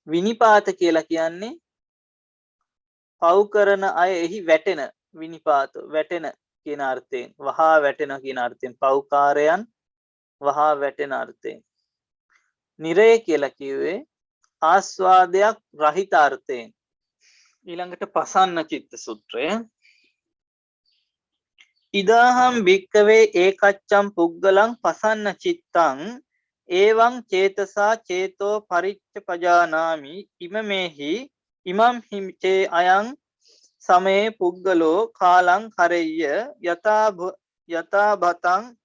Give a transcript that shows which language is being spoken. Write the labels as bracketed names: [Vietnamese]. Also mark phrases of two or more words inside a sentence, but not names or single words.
[Sinhala] විනිපාත කියලා කියන්නේ පව් කරන අය එහි වැටෙන විනිපාත වැටෙන කියන අර්ථයෙන් වහා වැටෙන කියන අර්ථයෙන් පව්කාරයන් වහා වැටෙන අර්ථයෙන් නිරය කියලා කිව්වේ ආස්වාදයක් රහිත අර්ථයෙන් ඊළඟට පසන්න චිත්ත සූත්‍රය [Pali] ඉදාහම් භික්කවේ ඒකච්චම් පුග්ගලං පසන්න චිත්තං ඒවං චේතසා චේතෝ පරිච්ඡපජානාමි ඉමමෙහි ඉමම් හිචේ අයං සමේ පුග්ගලෝ කාලං කරෙය්‍ය යතා බතං